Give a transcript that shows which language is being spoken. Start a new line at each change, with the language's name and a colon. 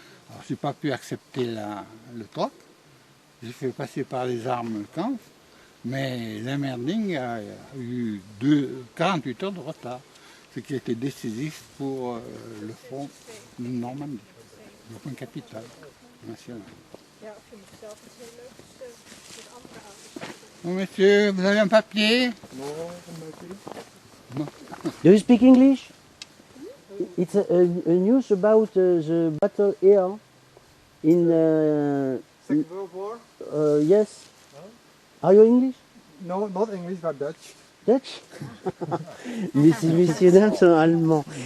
French: Alors je n'ai pas pu accepter le troc, j'ai fait passer par les armes le camp, mais l'Emmerding a eu 48 heures de retard, ce qui a été décisif pour le front de Normandie, le point capital national. Bon, monsieur, vous avez un papier?
English: Do you speak English? It's a news about the battle here in. Second World War? Yes. Are you English? No, not English, but Dutch. Dutch?
French: Messieurs, dames sont allemands.